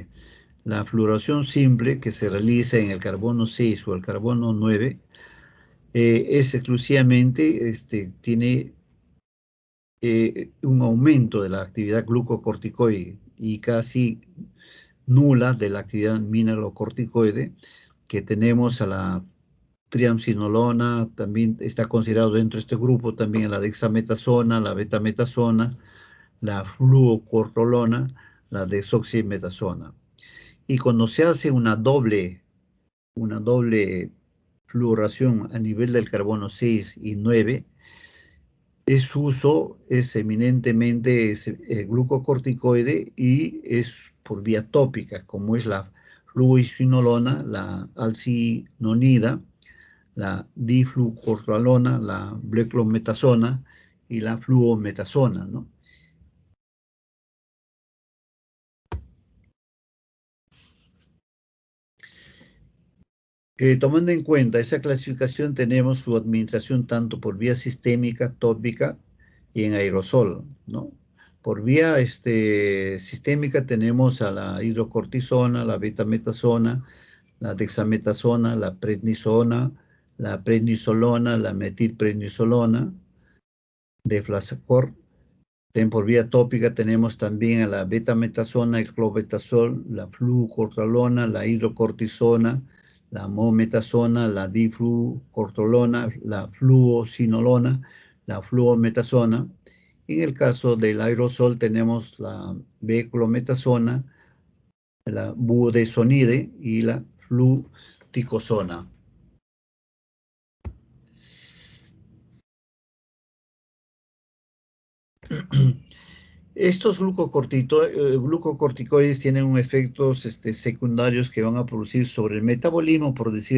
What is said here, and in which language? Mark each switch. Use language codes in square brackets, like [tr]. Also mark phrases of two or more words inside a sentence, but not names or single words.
[es] La fluoración simple, que se realiza en el carbono 6 o el carbono 9, es exclusivamente, tiene un aumento de la actividad glucocorticoide y casi nula de la actividad mineralocorticoide, que tenemos a la triamcinolona, también está considerado dentro de este grupo también la dexametasona, la betametasona, la fluocortolona, la desoximetasona. Y cuando se hace una doble fluoración a nivel del carbono 6 y 9, su uso es eminentemente glucocorticoide y es por vía tópica, como es la fluocinolona, la alcinonida, la diflucortolona, la bleclometasona y la fluometasona, ¿no? Tomando en cuenta esa clasificación, tenemos su administración tanto por vía sistémica, tópica y en aerosol, ¿no? Por vía sistémica tenemos a la hidrocortisona, la betametasona, la dexametasona, la prednisolona, la metilprednisolona, deflazacort. Por vía tópica tenemos también a la betametasona, el clobetasol, la flucortolona, la hidrocortisona, la mometasona, la diflucortolona, la fluocinolona, la fluometasona. En el caso del aerosol tenemos la beclometasona, la budesonide y la fluticosona. Estos glucocorticoides tienen efectos secundarios que van a producir sobre el metabolismo, por decir,